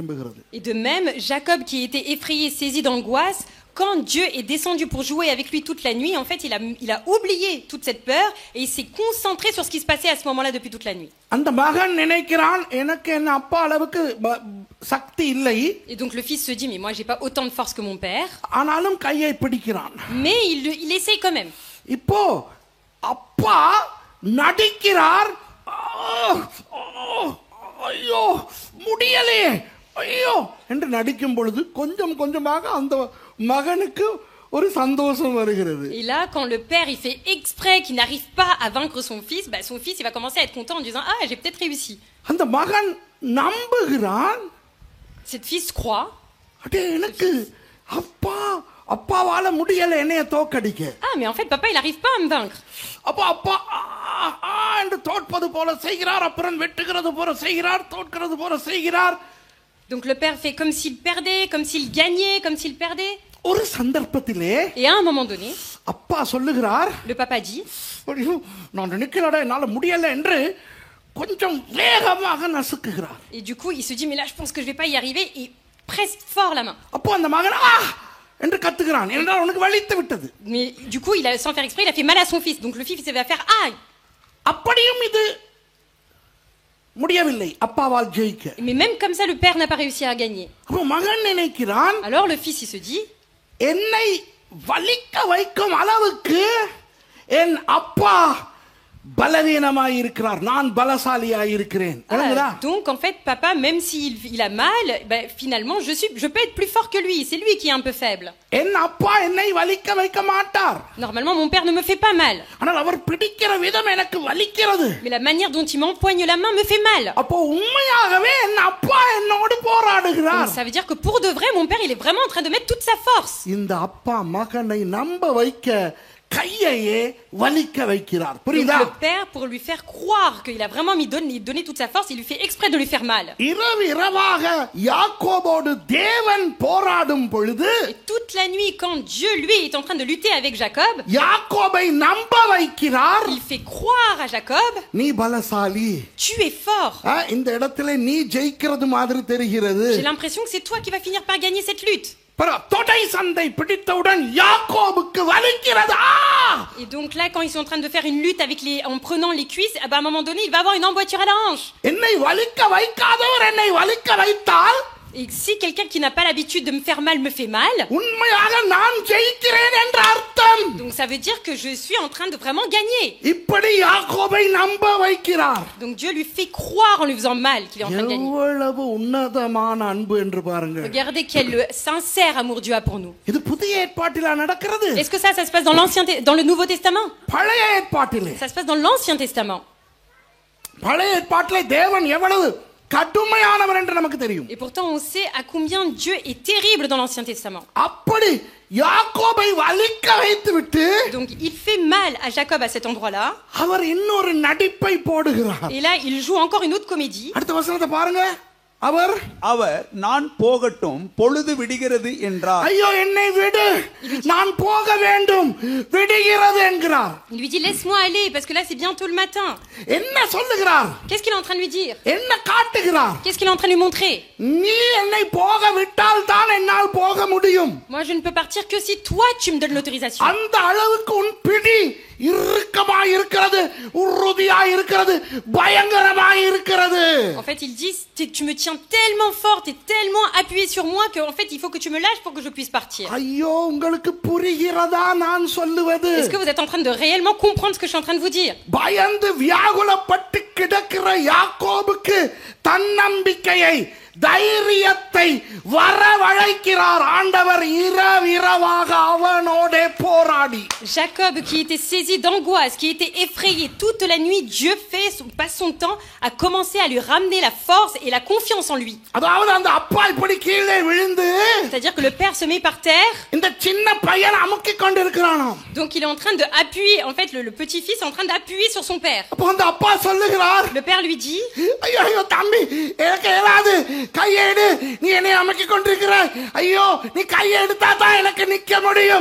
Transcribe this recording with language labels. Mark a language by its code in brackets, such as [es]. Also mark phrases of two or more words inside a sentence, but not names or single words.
[fr] Et de même, Jacob qui était effrayé, saisi d'angoisse, quand Dieu est descendu pour jouer avec lui toute la nuit, en fait, il a oublié toute cette peur et il s'est concentré sur ce qui se passait à ce moment-là depuis toute la nuit. [ta] அந்த மகன் நினைக்கிறான் எனக்கு என் அப்பா அளவுக்கு சக்தி இல்லை. [fr] Et donc le fils se dit, mais moi j'ai pas autant de force que mon père. [ta] ஆனாலும் கையை பிடிக்கிறான். [fr] Mais il essaye quand même. [ta] இப்போ அப்பா நடிக்கிறார். ஐயோ முடியலே ஐயோ என்று நடிக்கும் பொழுது கொஞ்சம் கொஞ்சமாக அந்த மகனுக்கு ஒரு சந்தோஷம் வருகிறது. [fr] Et là, quand le père il fait exprès qu'il n'arrive pas à vaincre son fils il va commencer à être content en disant ah j'ai peut-être réussi. [ta] அந்த மகன் நம்புகிறான். [fr] Cette fils croit. [ta] அடே எனக்கு அப்பாவால முடியல என்னைய தோக்கடிக்க. [fr] Ah mais en fait papa il arrive pas à me vaincre. [ta] அப்பா என்று தோற்பது போல செய்கிறார், அப்புறம் வெட்டுகிறது போல செய்கிறார், தோற்கிறது போல செய்கிறார். [fr] Donc le père fait comme s'il perdait, comme s'il gagnait, comme s'il perdait. [ta] ஒரு சந்தர்ப்பத்திலே [fr] Et à un moment donné, [ta] அப்பா சொல்லுகிறார், [fr] le papa dit, [ta] நான் நினைக்கிறேன் என்னால முடியல என்று கொஞ்சம் வேகமாக நசுக்குகிறார். [fr] et du coup il se dit mais là je pense que je vais pas y arriver et presse fort la main. [ta] அப்போ அந்த மகன் என்று கத்துகிறான், என்றால் அவனுக்கு வலித்து விட்டது. [fr] Mais du coup sans faire exprès il a fait mal à son fils. Donc le fils il va faire aïe. [ta] அப்படியும் இது முடியவில்லை அப்பாவால் ஜெயிக்க. [fr] Mais même comme ça le père n'a pas réussi à gagner. [ta] அப்போ மகன் நினைக்கிறான், [fr] Alors le fils il se dit, [ta] என்னை வலிக்க வைக்கும் அளவுக்கு என் அப்பா பலவீனமாய் இருக்கிறார், நான் பலசாலியாய் இருக்கிறேன். [fr] donc en fait papa même s'il a mal, finalement je peux être plus fort que lui, c'est lui qui est un peu faible. [ta] என் அப்பா என்னை வலிக்க வைக்க மாட்டார். [fr] Normalement mon père ne me fait pas mal. [ta] ஆனால் அவர் பிடிக்கிற விதம் எனக்கு வலிக்கிறது. [fr] Mais la manière dont il m'empoigne la main me fait mal. [ta] அப்போ உண்மையாகவே என் அப்பா என்னோடு போராடுகிறார். [fr] Donc ça veut dire que pour de vrai mon père il est vraiment en train de mettre toute sa force. [ta] இந்த அப்பா மகனை நம்ப வைக்க கையையே வலிக்க வைக்கிறார். புரியுதா? [fr] Le père pour lui faire croire qu'il a vraiment donné toute sa force, il lui fait exprès de lui faire mal. [ta] இரவாக யாக்கோபோடு தேவன் போராடும் பொழுது, [fr] et toute la nuit quand Dieu lui est en train de lutter avec Jacob, [ta] யாக்கோபை நம்ப வைக்கிறார். [fr] il fait croire à Jacob, [ta] நீ பலசாலி, [fr] tu es fort. [ta] இந்த இடத்துல நீ ஜெயிக்கிறது மாதிரி தெரிகிறது. [fr] J'ai l'impression que c'est toi qui vas finir par gagner cette lutte. [ta] தொடை சண்டை பிடித்தவுடன் யாக்கோபுக்கு வலிக்கிறது. [fr] Et donc là quand ils sont en train de faire une lutte en prenant les cuisses, à un moment donné il va avoir une emboîture à la hanche. [ta] என்னை வலிக்க வைக்காதவர் என்னை வலிக்க வைத்தால், [fr] et si quelqu'un qui n'a pas l'habitude de me faire mal me fait mal, [ta] உண்மையாக நான் ஜெயிக்கிறேன் என்ற அர்த்தம். [fr] donc ça veut dire que je suis en train de vraiment gagner. [ta] இப்படி யாக்கோபை நம்ப வைக்கிறார். [fr] Donc Dieu lui fait croire en lui faisant mal qu'il est en train de gagner. [ta] எவ்வளவு உன்னதமான அன்பு என்று பாருங்க. [fr] Regardez quel sincère amour Dieu a pour nous. [ta] இது புதிய ஏற்பாட்டில நடக்கிறது. [fr] Est-ce que ça se passe dans le Nouveau Testament? [ta] பழைய ஏற்பாட்டிலே. [fr] Ça se passe dans l'Ancien Testament. [ta] பழைய ஏற்பாட்டிலே தேவன் எவ்வளவு கடுமையானவர் என்று நமக்கு தெரியும். [fr] Et pourtant on sait à combien Dieu est terrible dans l'Ancien Testament. [ta] அப்படி யாக்கோபை வலிக்க வைத்துவிட்டு, [fr] donc il fait mal à Jacob à cet endroit-là. [ta] அவர் இன்னொரு நடிப்பை போடுகிறார். Et là il joue encore une autre comédie. அடுத்த வசனத்தை பாருங்க. அவர் நான் போகட்டும் பொழுது விடுகிறது என்றார். ஐயோ என்னை விடு, நான் போக வேண்டும், விடுகிறது என்கிறார். [fr] Il lui dit laisse-moi aller parce que là c'est bientôt le matin. [ta] என்ன சொல்லுகிறார்? [fr] Qu'est-ce qu'il est en train de lui dire? [ta] என்ன காட்டுகிறார்? [fr] Qu'est-ce qu'il est en train de lui montrer? [ta] நீ என்னை போக விட்டால் தான் என்னால் போக முடியும். [fr] Moi je ne peux partir que si toi tu me donnes l'autorisation. [ta] அந்த அளவுக்கு உன் பிடி இறுக்கமாய் இருக்கிறது, உறுதியாய் இருக்கிறது, பயங்கரமாய் இருக்கிறது. [fr] En fait il dit tu me tiens tellement fort et tellement appuyé sur moi que en fait il faut que tu me lâches pour que je puisse partir. [ta] ஐயோ உங்களுக்கு புரிகிறதா நான் சொல்லுவது? [fr] Est-ce que vous êtes en train de réellement comprendre ce que je suis en train de vous dire? [ta] பயந்து வியாகுலப்பட்டு கிடக்கிற யாக்கோபுக்கு தன்னம்பிக்கையை, தைரியத்தை வரவழைக்கிறார் ஆண்டவர் இரவாக அவனோடே போராடி. [fr] Jacob qui était saisi d'angoisse, qui était effrayé toute la nuit, Dieu passe son temps à commencer à lui ramener la force et la confiance en lui. [ta] அதாவது அந்த அப்பா இப்படி கீழே விழுந்து, [fr] c'est-à-dire que le père se met par terre. [ta] இந்த சின்ன பையன் அமுக்கிக் கொண்டிருக்கிறானாம். [fr] donc il est en train de appuyer, en fait le petit-fils est en train d'appuyer sur son père. [ta] அப்ப அந்த அப்பா சொல்லுகிறார், [fr] le père lui dit [ta] ஐயோ தம்பி எனக்கு ஏதாவது கையை எடு, நீ என்னை அமுக்கிக் கொண்டிருக்கிறாய், ஐயோ நீ கையை எடுத்தா தான் எனக்கு நிக்க முடியும்.